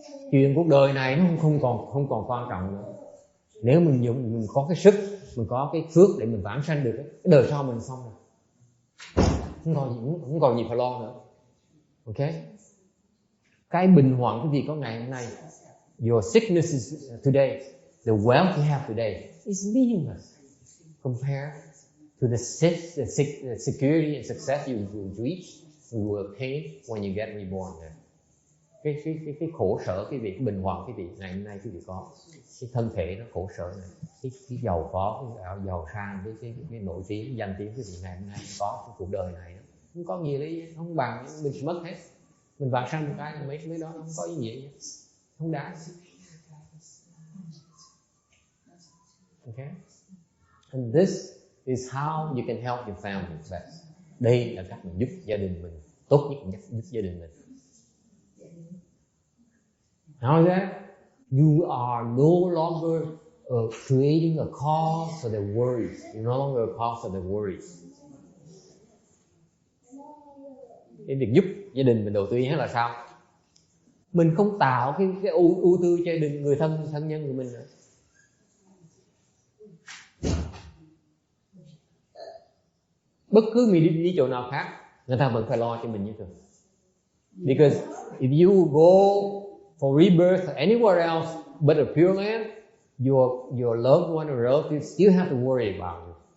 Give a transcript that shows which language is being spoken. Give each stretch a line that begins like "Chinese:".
Vietnamese: Chuyện cuộc đời này nó không còn quan trọng nữa. Nếu mình có cái sức, mình có cái phước để mình vãng sanh được, cái đời sau mình xong rồi. Không còn gì phải lo nữa. Ok? Cái bình hoạn quý vị có ngày hôm nay,
English: your sickness is today, the wealth you have today is meaningless compared to the security and success you will reach, you will attain when you get reborn there.
Vietnamese: Cái khổ sở quý vị, cái bình hoạn quý vị ngày hôm nay quý vị có, cái thân thể nó khổ sở này, cái giàu có, cái giàu sang, cái nổi tiếng, danh tiếng quý vị ngày hôm nay có cái cuộc đời này không có gì đấy, không bằng mình mất hết. Mình vàng sang một cái mấy đó không có ý nghĩa gì, không đáng.
English: Okay, and this is how you can help your family best.
Vietnamese: Đây là cách mình giúp gia đình mình tốt nhất, giúp gia đình mình.
English: How is that? You are no longer creating a cause for their worries. You're no longer a cause for their worries.
Vietnamese: Cái việc giúp gia đình mình đầu tiên là sao? Mình không tạo cái ưu tư cho gia đình, người thân nhân của mình nữa. Bất cứ mình đi chỗ nào khác, người ta vẫn phải lo cho mình như thường.
English: Because if you go for rebirth anywhere else but a Pureland, your loved one or relatives still have to worry about you.